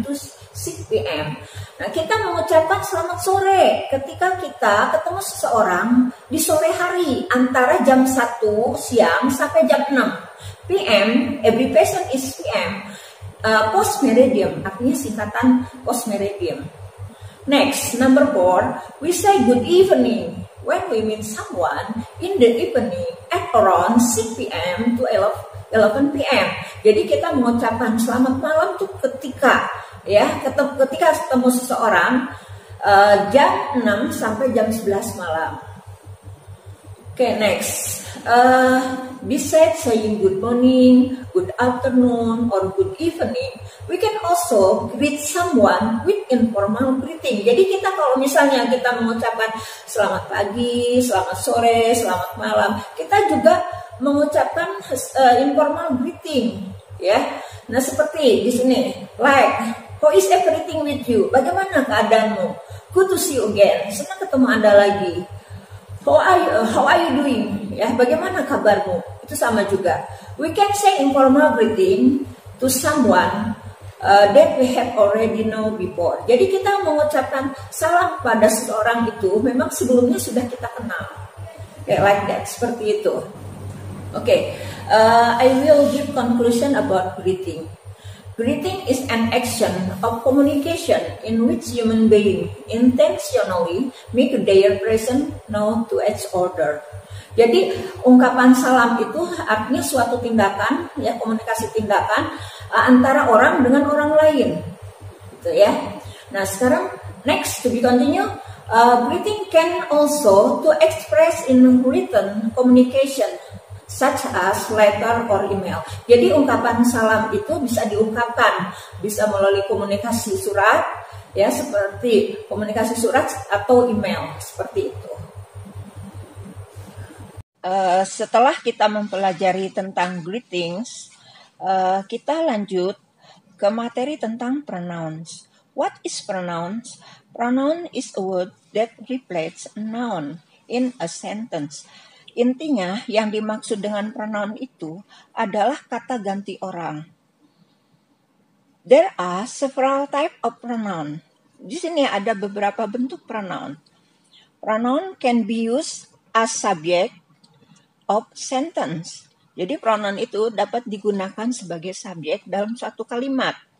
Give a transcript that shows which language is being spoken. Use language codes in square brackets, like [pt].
[en] to 6 p.m. [id] Nah, kita mengucapkan selamat sore ketika kita ketemu seseorang di sore hari antara jam 1 siang sampai jam 6 p.m. [en] Abbreviation is p.m. Post meridium [id] artinya singkatan [en] post meridium. Next, number 4, we say good evening when we meet someone in the evening at around 6 p.m. to 11 p.m. [id] Jadi kita mengucapkan selamat malam tuh ketika ketemu seseorang jam 6 sampai jam 11 malam. [en] Okay, next. Besides saying good morning, good afternoon, or good evening, we can also greet someone with informal greeting. [id] Jadi kita kalau misalnya kita mengucapkan selamat pagi, selamat sore, selamat malam, kita juga mengucapkan informal greeting, ya. Nah seperti di sini, [en] like, how is everything with you? [id] Bagaimana keadaanmu? [en] Good to see you again. [id] Senang ketemu Anda lagi. [en] How are you doing? [id] Ya, bagaimana kabarmu? Itu sama juga. [en] We can say informal greeting to someone that we have already know before. [id] Jadi kita mengucapkan salam pada seseorang itu memang sebelumnya sudah kita kenal. [en] Like that, [id] seperti itu. [en] Okay, I will give conclusion about greeting. Greeting is an action of communication in which human beings intentionally make their presence known to each other. [id] Jadi ungkapan salam itu artinya suatu tindakan, ya komunikasi tindakan antara orang dengan orang lain, gitu ya. Nah sekarang [en] next to be continue, greeting can also to express in written communication such as letter or email. [id] Jadi ungkapan salam itu bisa diungkapkan, bisa melalui komunikasi surat, ya seperti komunikasi surat atau email, seperti itu. Setelah kita mempelajari tentang greetings, kita lanjut ke materi tentang pronouns. [en] What is pronouns? Pronoun is a word that reflects a noun in a sentence. [id] Intinya yang dimaksud dengan pronoun itu adalah kata ganti orang. [en] There are several type of pronoun. [id] Di sini ada beberapa bentuk pronoun. [en] Pronoun can be used as subject of sentence. [id] Jadi pronoun itu dapat digunakan sebagai subjek dalam suatu kalimat.